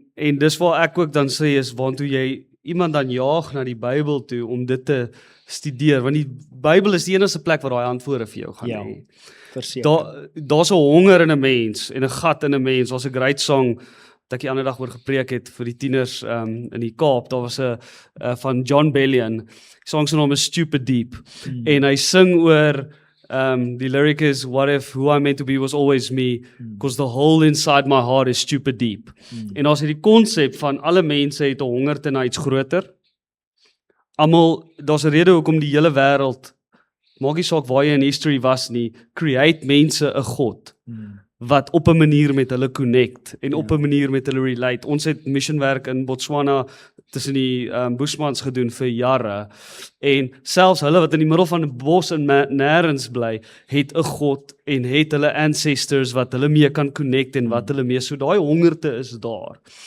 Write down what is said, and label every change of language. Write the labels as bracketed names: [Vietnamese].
[Afrikaans] En dis waar ek ook dan sê is, waartoe jy iemand dan jaag na die Bybel toe om dit te studeer, want die Bybel is die enigste plek waar daai antwoorde vir jou gaan hê. Verseker. Daar's 'n honger in 'n mens en 'n gat in 'n mens. Daar's 'n [English] great song [Afrikaans] wat ek die ander dag oor gepreek het vir die tieners in die Kaap. Daar was 'n van John Bellion. Die song se naam is Stupid Deep. En hy sing oor die lyric is, [English] what if who I'm meant to be was always me, because the hole inside my heart is stupid deep. [Afrikaans] En daar's hierdie konsep van alle mense het 'n honger te na iets groter. Daar's 'n rede hoekom die hele wêreld, maak nie saak waar jy in history was nie, create mense 'n God wat op 'n manier met hulle connect en op 'n manier met hulle relate. Ons het missionwerk in Botswana tussen die Bushmans gedoen vir jare, en selfs hulle wat in die middel van 'n bos en nêrens bly, het 'n God en het hulle ancestors wat hulle mee kan connect en wat hulle mee, so daai hongerte is daar.